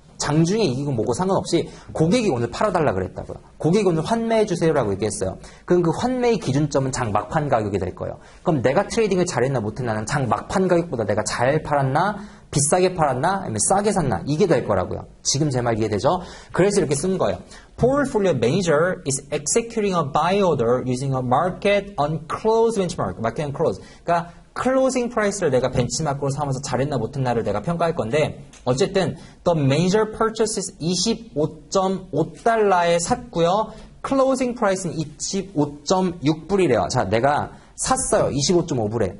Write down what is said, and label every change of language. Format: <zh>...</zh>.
<ko>장중에 이기고 뭐고 상관없이 고객이 오늘 팔아달라 그랬다고요. 고객이 오늘 환매해주세요라고 얘기했어요. 그럼 그 환매의 기준점은 장 막판 가격이 될 거예요. 그럼 내가 트레이딩을 잘했나 못했나는 장 막판 가격보다 내가 잘 팔았나 비싸게 팔았나 아니면 싸게 샀나 이게 될 거라고요. 지금 제 말 이해되죠? 그래서 이렇게 쓴 거예요.</ko> <en>Portfolio manager is executing a buy order using a market on close benchmark. market on close.</en> <ko>그러니까 클로징 프라이스를 내가 벤치마크로 삼아서 잘했나 못했나를 내가 평가할 건데 어쨌든</ko> <en>the manager purchases</en> <ko>25.5달러에 샀고요. 클로징 프라이스는 25.6불이래요. 자, 내가 샀어요. 25.5불에.</ko>